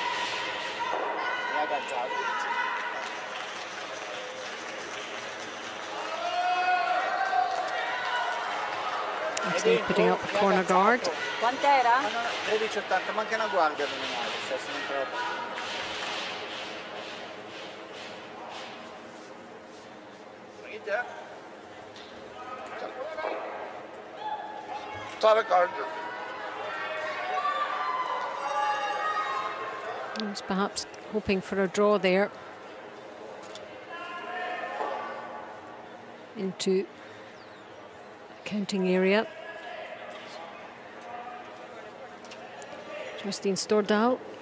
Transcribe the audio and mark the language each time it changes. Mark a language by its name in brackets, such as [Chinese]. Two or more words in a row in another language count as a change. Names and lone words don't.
[English] Putting up a corner guard. [Italian] Quant'era? 13,80, manca una guardia nominale, se sono troppo. [Norwegian] Ikke? Ta det kart. [English] He's perhaps hoping for a draw there into the counting area. Justine Stordal.